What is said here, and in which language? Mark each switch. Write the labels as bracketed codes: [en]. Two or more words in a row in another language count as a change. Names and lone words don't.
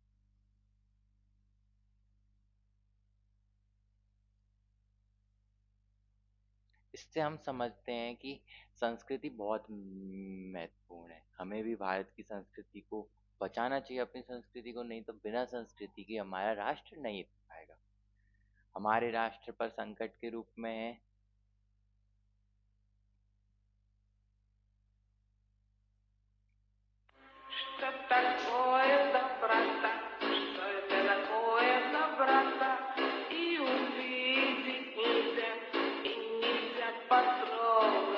[hi] इससे हम समझते हैं कि संस्कृति बहुत महत्वपूर्ण है। हमें भी भारत की संस्कृति को बचाना चाहिए, अपनी संस्कृति को, नहीं तो बिना संस्कृति के हमारा राष्ट्र नहीं रह पाएगा। हमारे राष्ट्र पर संकट के रूप में है [ru] Что такое доброта? Что это такое доброта? И увидеть нельзя, и нельзя потрогать.